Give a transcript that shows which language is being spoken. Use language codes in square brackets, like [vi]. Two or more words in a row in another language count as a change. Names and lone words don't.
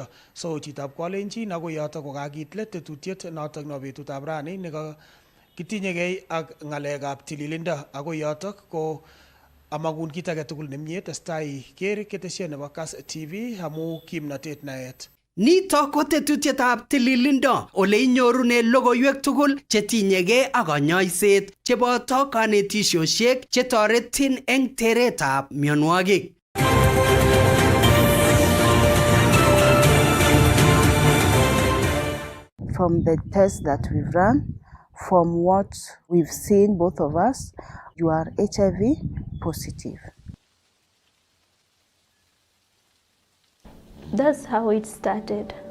[kln] So chitab Kalenjin ako yoto ko kakitlet tetutiet notok no betutab rani nego kitinyegei ak ng'alekab tililindo ako yotok ko amagun kit age tugul nemie testai ker ketesiet nebo Kass TV amu kimnatet naet. Nito ko tetutietab tililindo ole inyorune logoiwek tugul chetinyegei ak kanyoiset cheboto kanetisiosiek chetoretin eng teretab mionwogik. [en] From the tests that we've run, from what we've seen, both of us, you are HIV positive. That's how it started.